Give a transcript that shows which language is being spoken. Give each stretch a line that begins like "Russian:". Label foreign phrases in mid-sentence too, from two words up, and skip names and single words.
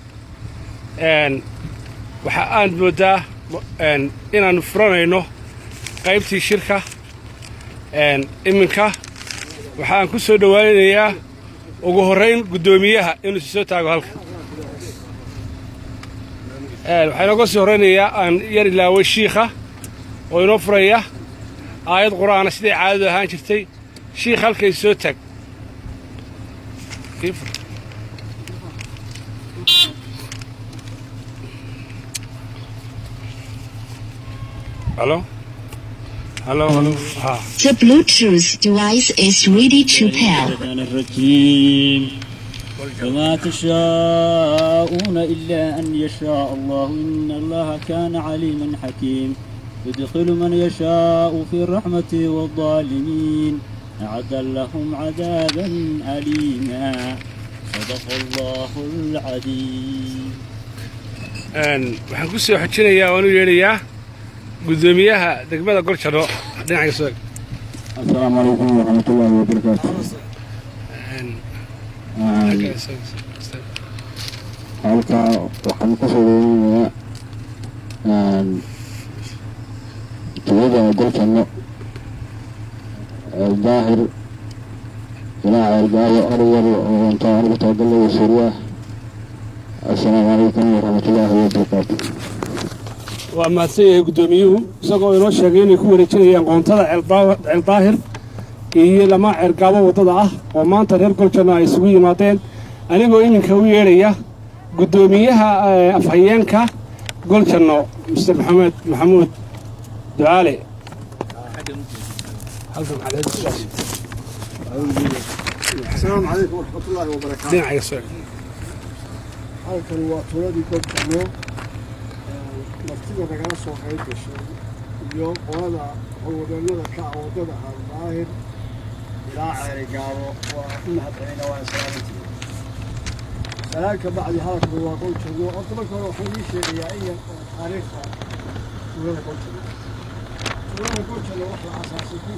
Somali: waxa aan moodaa inaanu furanayno qaybtii shirka iminka waxaan ku soo dhawaanayaa ugu horeyn gudoomiyaha inuu soo taago halka waxaan uga soo horeynayaa aan yar ilaaway shiikha oo inoo furaya aayad quraana sidii caadadu ahaan jirtay shiikh halkay soo taag Hello?
English: Hello. The Bluetooth device is ready to pair.
Arabic: وما تشاءون إلا أن يشاء الله إن الله كان عليما حكيم يدخل من يشاء في الرحمة والظالمين أعد لهم عذابا أليما صدق الله العظيم.
Somali: waxaan ku soo xajinayaa oo yeerayaa gudoomiyaha degmada Goljanno dhinaca soo.
Arabic: السلام عليكم ورحمة الله وبركاته.
Somali: halka waxaan ku soo dhaweynayaa tuulada Goljanno Ceel Daahir ilaa Ceel Daahir arwar oo inta anigu taagalayo Suuriya.
Arabic: السلام عليكم ورحمة الله وبركاته.
Somali: waa maasay gudoomiyuhu isagoo inoo sheegay inay ku wareejinayaan qoontada Ceel Daahir iyo lama cirgaabo wadada ah oo maanta reer Goljanno ay isugu yimaadeen anigoo iminka u yeeraya gudoomiyaha afhayeenka Goljanno Mr. Maxamuud Ducaale.
Arabic: السلام عليكم ورحمة الله وبركاته.
Somali: halkan waa tuuladii Goljanno martida nagala soo qayb gashay iyo qolada howlwadeennada ka ah wadada Ceel Daahir ilaa Ceerigaabo waa u mahadcelina waa salaamantii salaanka bacdi halkan waa Goljanno horta marka hore waxaan ii sheegayaa in taariikhda tuulada Goljanno wax la aasaasay